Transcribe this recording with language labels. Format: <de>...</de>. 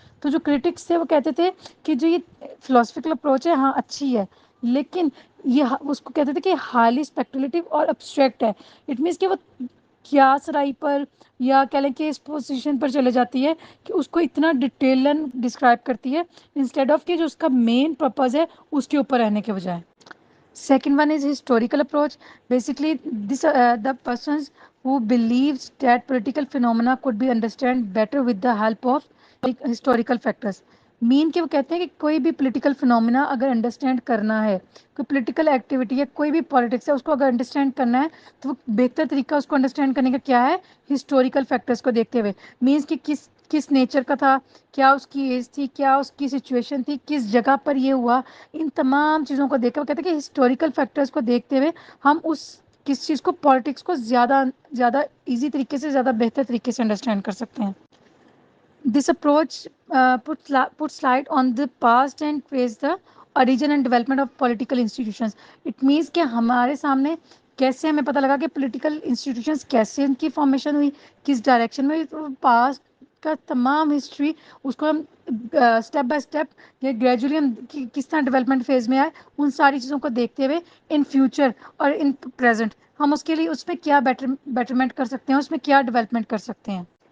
<ur>تو جو کرٹکس تھے وہ کہتے تھے کہ جو یہ فلاسفیکل اپروچ ہے ہاں اچھی ہے، لیکن یہ اس کو کہتے تھے کہ ہائیلی اسپیکولیٹو اور ابسٹریکٹ ہے.</ur> <en>it means</en> <ur>کہ وہ قیاس رائی پر یا کہہ لیں کہ اس پوزیشن پر چلے جاتی ہے کہ اس کو اتنا ڈیٹیلن ڈسکرائب کرتی ہے انسٹیڈ آف کہ جو اس کا مین پرپز ہے اس کے اوپر رہنے کے بجائے.</ur> <en>Second one is historical approach. Basically, the persons who believes that political phenomena could be understood better with the help of historical factors.</en> <ur>مین کہ وہ کہتے ہیں کہ کوئی بھی پولیٹیکل فنومینا اگر انڈرسٹینڈ کرنا ہے، کوئی پولیٹیکل ایکٹیویٹی ہے، کوئی بھی پالیٹکس ہے، اس کو اگر انڈرسٹینڈ کرنا ہے تو وہ بہتر طریقہ اس کو انڈرسٹینڈ کرنے کا کیا ہے، ہسٹوریکل فیکٹرز کو دیکھتے ہوئے. مینس کہ کس نیچر کا تھا، کیا اس کی ایج تھی، کیا اس کی سچویشن تھی، کس جگہ پر یہ ہوا، ان تمام چیزوں کو دیکھ کے وہ کہتے ہیں کہ ہسٹوریکل فیکٹرز کو دیکھتے ہوئے ہم کس چیز کو پالیٹکس کو زیادہ ایزی طریقے سے، زیادہ بہتر طریقے سے انڈرسٹینڈ کر سکتے ہیں.</ur> <en>This approach puts light on the past and traces the origin and development of political institutions. It means</en> <ur>کہ ہمارے سامنے کیسے ہمیں پتہ لگا کہ پولیٹیکل انسٹیٹیوشنس کیسے ان کی فارمیشن ہوئی, کس ڈائریکشن میں, پاسٹ کا تمام ہسٹری اس کو ہم اسٹیپ بائی اسٹیپ یا گریجولی ہم کس طرح ڈیولپمنٹ فیز میں آئے, ان ساری چیزوں کو دیکھتے ہوئے ان فیوچر اور ان پریزنٹ ہم اس کے لیے اس میں کیا بیٹرمنٹ کر سکتے ہیں, اس میں کیا ڈیولپمنٹ کر سکتے ہیں.</ur>